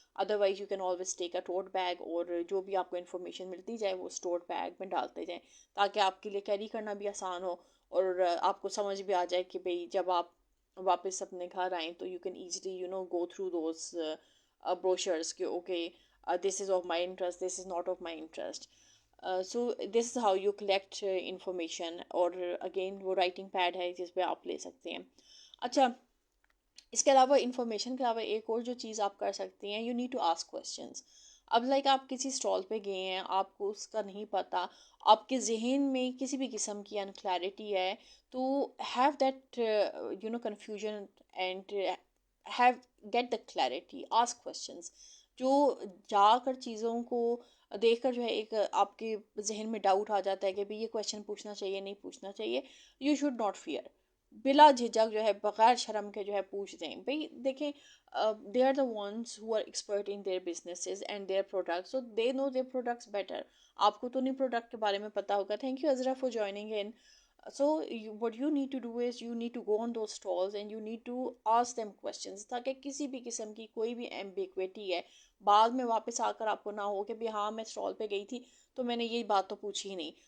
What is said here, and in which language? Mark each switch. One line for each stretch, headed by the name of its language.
English: Otherwise you can always take a tote bag,
Urdu: اور جو بھی آپ کو انفارمیشن ملتی جائے وہ اس tote bag میں ڈالتے جائیں تاکہ آپ کے لیے کیری کرنا بھی آسان ہو, اور آپ کو سمجھ بھی آ جائے کہ بھئی جب آپ واپس اپنے گھر آئیں تو
English: you can easily go through those brochures
Urdu: کہ
English: okay this is of my interest,
Urdu: this is not of my interest.
English: So this is how you collect information.
Urdu: اور again وہ writing pad ہے جس پہ آپ لے سکتے ہیں. اچھا اس کے علاوہ انفارمیشن کے علاوہ ایک اور جو چیز آپ کر سکتی ہیں,
English: You need to ask questions.
Urdu: اب لائک آپ کسی اسٹال پہ گئے ہیں, آپ کو اس کا نہیں پتہ, آپ کے ذہن میں کسی بھی قسم کی انکلیئرٹی ہے, تو
English: Have that confusion and have get the clarity, ask questions.
Urdu: جو جا کر چیزوں کو دیکھ کر جو ہے ایک آپ کے ذہن میں ڈاؤٹ آ جاتا ہے کہ بھی یہ کویسچن پوچھنا چاہیے نہیں پوچھنا چاہیے,
English: You should not fear.
Urdu: بلا جھجک جو ہے بغیر شرم کے جو ہے پوچھ دیں. بھائی دیکھیں
English: they are the ones who are expert in their businesses and their products, so they know their products better.
Urdu: آپ کو تو نہیں پروڈکٹ کے بارے میں پتا ہوگا.
English: Thank you Azra for joining in. So what you need to do is you need to go on those stalls and you need to ask them questions,
Urdu: تاکہ کسی بھی قسم کی کوئی بھی ایمبیگویٹی ہے بعد میں واپس آ کر آپ کو نہ ہو کہ بھی ہاں میں اسٹال پہ گئی تھی تو میں نے یہ بات تو پوچھی ہی نہیں.